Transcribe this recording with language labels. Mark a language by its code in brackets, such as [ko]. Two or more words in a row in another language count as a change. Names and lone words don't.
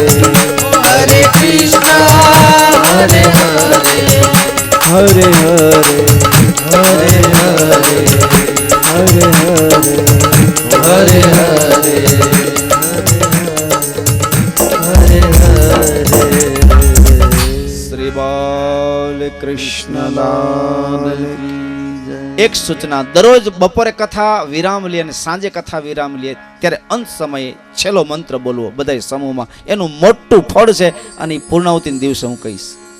[sa] हरे कृष्ण हरे हरे हरे हरे हरे हरे हरे हरे हरे हरे हरे हरे। [gu] શ્રી બાલ કૃષ્ણલાલ એક સૂચના, દરરોજ બપોરે કથા વિરામ લે અને સાંજે કથા વિરામ લે ત્યારે અંત સમયે છેલ્લો મંત્ર બોલવો બધાય સમૂહમાં, એનું મોટું ફળ છે અને પૂર્ણાવતીના દિવસે હું કહીશ.